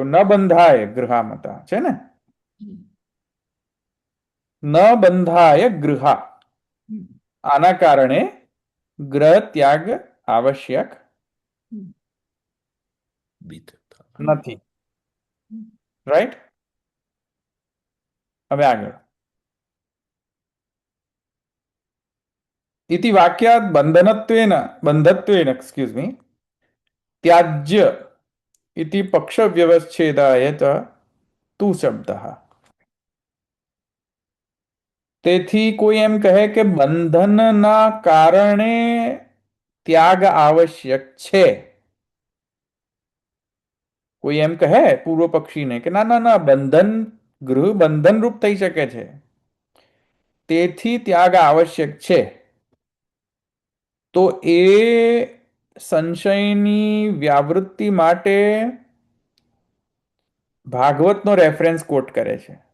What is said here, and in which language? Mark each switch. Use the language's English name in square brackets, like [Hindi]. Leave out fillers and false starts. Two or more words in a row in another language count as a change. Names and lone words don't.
[Gujarati] ન બંધાય ગૃહામતા છે ને? ન બંધાય ગૃહા. આના કારણે ગ્રહ ત્યાગ આવશ્યક નથી. રાઈટ? હવે આગળ. [Sanskrit] इति वाक्यात् बंधत्वेन [English] excuse me [Sanskrit] त्याज्य इति पक्ष व्यवच्छेदाय च तु शब्दः. [Gujarati] તેથી કોઈ એમ કહે કે બંધનના કારણે ત્યાગ આવશ્યક છે. કોઈ એમ કહે પૂર્વ પક્ષીને કે ના ના ના, ગૃહ બંધન રૂપ થઈ શકે છે, તેથી ત્યાગ આવશ્યક છે, તો એ સંશયની વ્યાવૃત્તિ માટે ભાગવતનો [English] reference quote [Gujarati] કરે છે.